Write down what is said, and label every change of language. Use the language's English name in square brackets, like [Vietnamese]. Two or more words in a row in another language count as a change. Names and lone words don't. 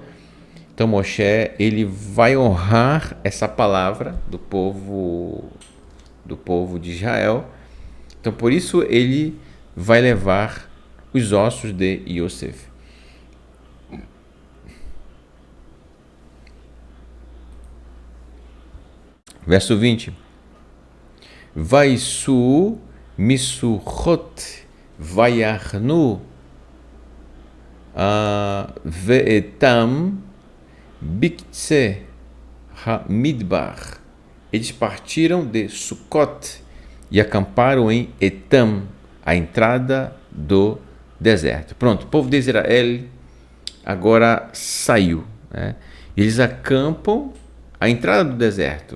[Portuguese] Então Moshe, ele vai honrar essa palavra do povo de Israel. Então por isso ele vai levar os ossos de Iosef. Verso 20. [Hebrew] ויסעו מסכת ויחנו באתם בקצה המדבר. [Portuguese] Eles partiram de Sucot e acamparam em Etam, a entrada do deserto. Pronto, o povo de Israel agora saiu, né? Eles acampam à entrada do deserto.